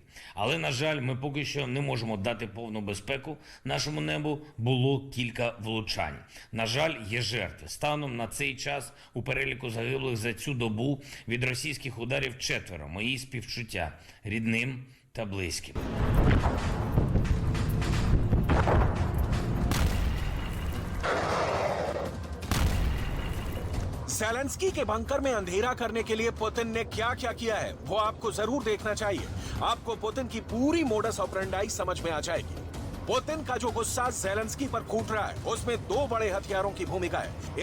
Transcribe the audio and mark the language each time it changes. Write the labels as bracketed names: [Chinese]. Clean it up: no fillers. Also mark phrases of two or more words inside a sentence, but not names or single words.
[Ukrainian] Але, на жаль, ми поки що не можемо дати повну безпеку. Нашому небу було кілька влучань. На жаль, є жертви. Станом на цей час у переліку загиблих за цю добу від російських ударів 4. Мої співчуття рідним та близьким. [Hindi] ज़ेलेंस्की के बंकर में अंधेरा करने के लिए पुतिन ने क्या क्या किया है वो आपको जरूर देखना चाहिए। आपको पुतिन की पूरी [Latin] modus operandi [Hindi] समझ में आ जाएगी। पुतिन का जो गुस्सा ज़ेलेंस्की पर फूट रहा है उसमें दो बड़े हथियारों की भूमिका है।